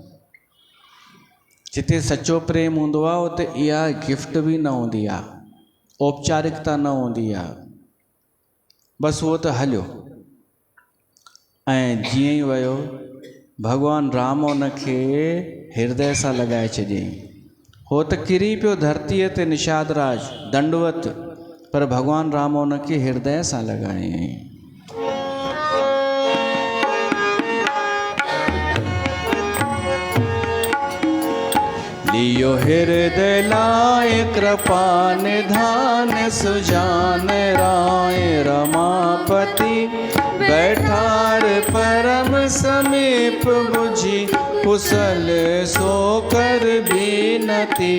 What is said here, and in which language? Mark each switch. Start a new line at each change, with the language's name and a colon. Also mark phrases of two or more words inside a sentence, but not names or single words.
Sindhi: जिते सचो प्रेम हूंदो आहे उते इहा गिफ्ट बि न हूंदी आहे, औपचारिकता न हूंदी आहे। बसि उहो त हलियो, ऐं जीअं ई वियो, भॻवान राम उनखे हृदय सां लॻाए छॾियईं। हो त किरी पियो धरतीअ ते निषाद राज दंडवत, पर भॻवान राम उनखे हृदय सां लॻायईं।
Awadhi: लियो हृदय लाए कृपा निधान, सुजान राय रमापति, बैठार परम समीप बुझी, कुशल सो कर बीनती।